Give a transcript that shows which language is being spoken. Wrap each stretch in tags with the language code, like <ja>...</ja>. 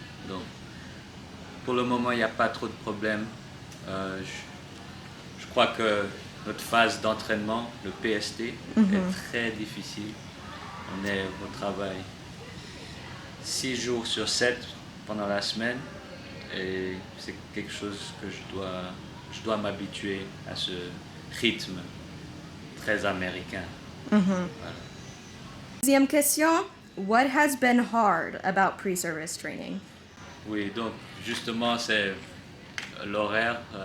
<fr>Donc, pour le moment, il n'y a pas trop de problèmes. Je crois que notre phase d'entraînement, le PST, est très difficile. On est au travail 6 jours sur 7 pendant la semaine et c'est quelque chose que je dois m'habituer à ce rythme très américain. Voilà. Deuxième question,</fr> <en>what has been hard about pre-service training?</en> <fr>Oui, donc justement c'est l'horaire.</fr>